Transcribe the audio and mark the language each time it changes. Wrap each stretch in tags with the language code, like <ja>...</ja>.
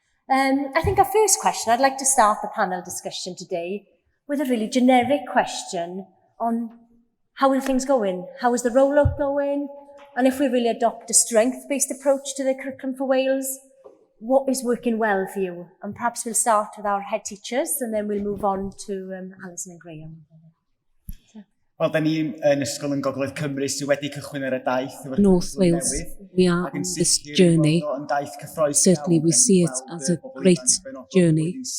<en>I think our first question, I'd like to start the panel discussion today with a really generic question on how are things going? How is the rollout going? And if we really adopt a strength-based approach to the Curriculum for Wales, what is working well for you? And perhaps we'll start with our head teachers and then we'll move on to Alison and Graham.</en> <cy>Wel, da ni yn Ysgol yn Gogledd Cymru sydd wedi cychwyn ar y daith.</cy> <en>North Wales, we are on this journey. Certainly we see it as a great journey.</en>